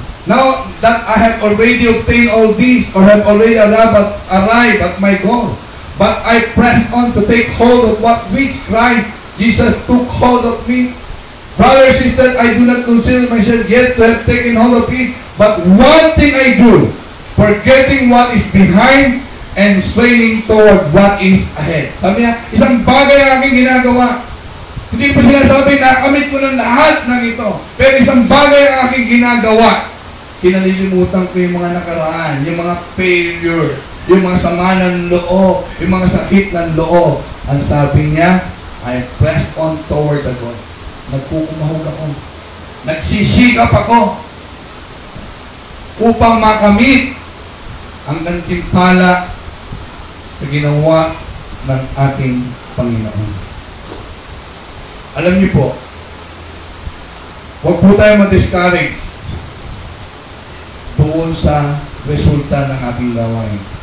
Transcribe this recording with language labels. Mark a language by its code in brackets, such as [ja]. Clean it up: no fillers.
[en] Now that I have already obtained all these, or have already arrived at my goal, but I press on to take hold of what which Christ Jesus took hold of me. Brothers and sisters, I do not consider myself yet to have taken hold of it, but one thing I do, forgetting what is behind and straining toward what is ahead. [tl] Sabi niya, isang bagay ang aking ginagawa. Hindi pa sinasabi, nakamit ko ng lahat ng ito. Pero isang bagay ang aking ginagawa. Kinalilimutan ko yung mga nakaraan, yung mga failure, yung mga sama ng loob, yung mga sakit ng loob. Ang sabi niya, [en] I press on toward the goal. [tl] Nagkukumahog ako. Nagsisikap ako upang makamit ang gantimpala sa ginawa ng ating Panginoon. Alam niyo po, huwag po tayo ma-discourage doon sa resulta ng ating gawain.